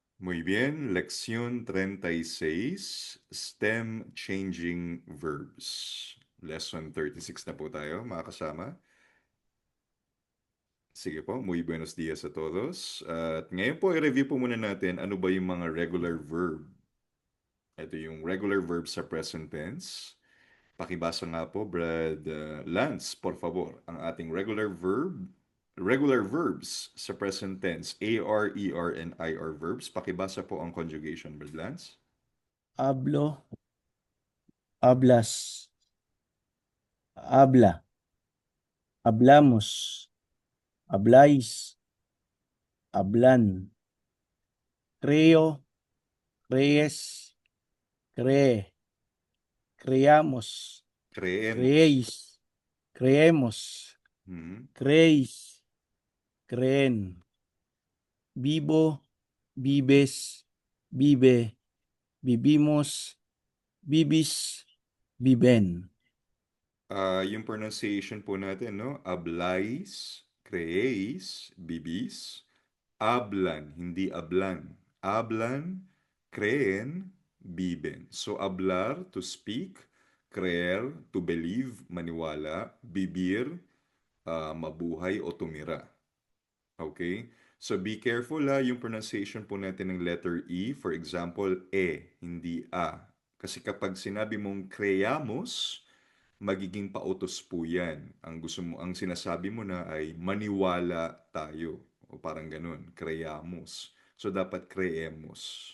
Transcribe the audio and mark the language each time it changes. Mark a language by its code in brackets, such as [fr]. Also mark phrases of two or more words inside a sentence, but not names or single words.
[es] Muy bien, lección 36, [en] STEM Changing Verbs. [tl] Lesson 36 na po tayo, mga kasama. Sige po, [es] muy buenos dias a todos. [tl] At ngayon po, i-review po muna natin ano ba yung mga [en] regular verb. [tl] Ito yung [en] regular verb [tl] sa [en] present tense. [tl] Pakibasa nga po, Brad Lance, [es] por favor, [tl] ang ating [en] regular verbs [tl] sa [en] present tense, AR, ER, and IR verbs. [tl] Pakibasa po ang conjugation, Brad Lance. [es] Hablo, hablas, habla, hablamos, habláis, hablan, creo, crees, cree, creamos, Creemos. creéis, creemos, Mhm. creéis, creen, vivo, vives, vive, vivimos, vivis, viven. [tl] Yung pronunciation po natin, no? [es] Ablais, creéis, bibis, hablan, hindi ablan. Hablan, creen, viven. [en] So, hablar, to speak, creer, to believe, [tl] maniwala, bibir, mabuhay o tumira. [en] Okay? So, be careful [tl] yung pronunciation po natin ng [en] letter E. For example, hindi A. [tl] Kasi kapag sinabi mong creamos, magiging pautos po yan. Ang sinasabi mo na ay maniwala tayo. O parang ganun, creamos. So, dapat creemos.